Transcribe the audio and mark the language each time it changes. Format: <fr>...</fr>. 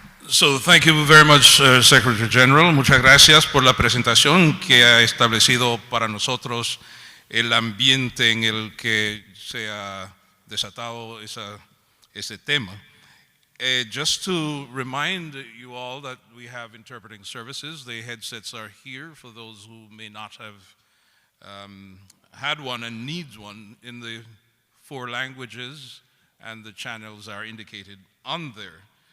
<en>So thank you very much, Secretary General.</en> <es>Muchas gracias por la presentación que ha establecido para nosotros el ambiente en el que se ha desatado ese tema.</es> <en>Just to remind you all that we have interpreting services. The headsets are here for those who may not have had one and needs one in the 4 languages, and the channels are indicated on there.</en>